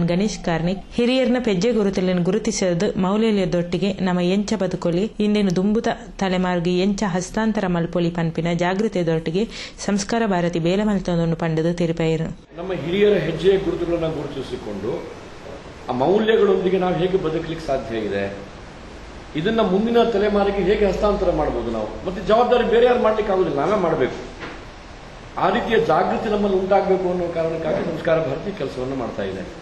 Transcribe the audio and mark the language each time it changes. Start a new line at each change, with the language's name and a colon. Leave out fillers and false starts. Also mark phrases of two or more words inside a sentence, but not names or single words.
Tulu: ಗಣೇಶ್ ಕಾರ್ನಿಕ್ ಹಿರಿಯರ್ನ ಪೆಜ್ಜೆ ಗುರುತುలను ಗುರುತಿಸದು ಮೌಲ್ಯದೊಟ್ಟಿಗೆ ನಮ್ಮ ಎಂಚ ಬದುಕೊಲಿ ಇಂದಿನ ದುಂಬುತ ತಲೆಮಾರ್ಗಿ ಎಂಚ ಹಸ್ತಾಂತರ ಮಲ್ಪೊಲಿ ಪಂಪಿನ ಜಾಗೃತಿಯದೊಟ್ಟಿಗೆ ಸಂಸ್ಕಾರ ಭಾರತಿ ಬೇಲ ಮಲ್ತೊಂದು ಪಂಡದು ತಿರುಪಾಯಿರು.
Kannada: ನಮ್ಮ ಹಿರಿಯರ ಹೆಜ್ಜೆಯ ಗುರುತುಗಳನ್ನು ಗುರುತಿಸಿಕೊಂಡು ಆ ಮೌಲ್ಯಗಳೊಂದಿಗೆ ನಾವು ಹೇಗೆ ಬದುಕಲಿಕ್ಕೆ ಸಾಧ್ಯ ಇದೆ, ಇದನ್ನ ಮುಂದಿನ ತಲೆಮಾರಿಗೆ ಹೇಗೆ ಹಸ್ತಾಂತರ ಮಾಡಬಹುದು ನಾವು, ಮತ್ತೆ ಜವಾಬ್ದಾರಿ ಬೇರೆ ಯಾರು ಮಾಡ್ಲಿಕ್ಕೆ ಆಗುದಿಲ್ಲ, ನಾವೇ ಮಾಡಬೇಕು. ಆ ರೀತಿಯ ಜಾಗೃತಿ ನಮ್ಮಲ್ಲಿ ಉಂಟಾಗಬೇಕು ಅನ್ನೋ ಕಾರಣಕ್ಕಾಗಿ ಸಂಸ್ಕಾರ ಭಾರತಿ ಕೆಲಸವನ್ನು ಮಾಡ್ತಾ ಇದೆ.